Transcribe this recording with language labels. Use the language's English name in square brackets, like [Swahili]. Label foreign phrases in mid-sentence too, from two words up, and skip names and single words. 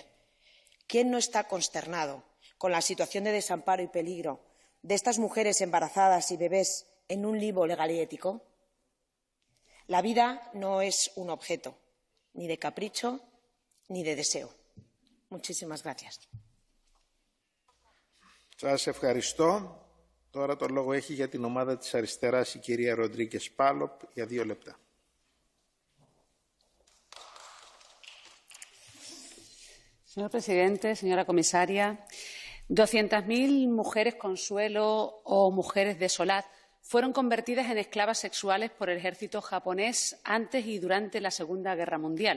[Spanish] ¿Quién no está consternado con la situación de desamparo y peligro de estas mujeres embarazadas y bebés en un limbo legal y ético? La vida no es un objeto, ni de capricho ni de deseo. Muchísimas gracias. [Greek] Σας ευχαριστώ. Τώρα το λόγο έχει για την ομάδα της Αριστεράς η κυρία Ροντρίγκες Πάλοπ για 2 λεπτά. [Spanish] Señor presidente, señora comisaria, 200.000 mujeres consuelo o mujeres de Solat fueron convertidas en esclavas sexuales por el ejército japonés antes y durante la Segunda Guerra Mundial.